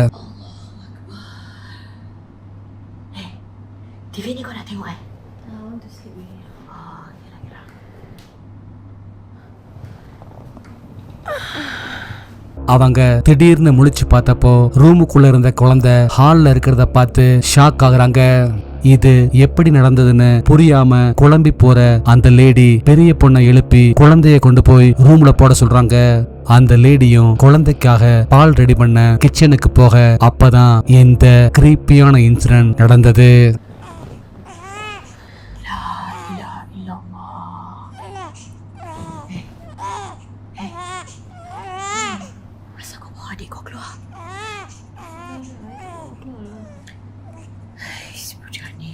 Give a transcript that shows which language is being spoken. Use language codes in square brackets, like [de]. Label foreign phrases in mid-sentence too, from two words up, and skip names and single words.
[ta] அவங்க திடீர்னு முழிச்சு பார்த்தப்போ ரூமுக்குள்ள இருந்த குழந்தை ஹால்ல இருக்கிறத பார்த்து ஷாக் ஆகுறாங்க. இது எப்படி நடந்ததுன்னு புரியாம குழம்பி போற அந்த லேடி பெரிய பொண்ணை எழுப்பி குழந்தைய கொண்டு போய் ரூம்ல போட சொல்றாங்க. அந்த லேடியும் குழந்தைக்காக பால் ரெடி பண்ண கிச்சனுக்கு போக அப்பதான் இந்த [en] creepy incident [ta] நடந்தது. [ms] Masa kau bawa adik kau keluar? Hei, si budak ni.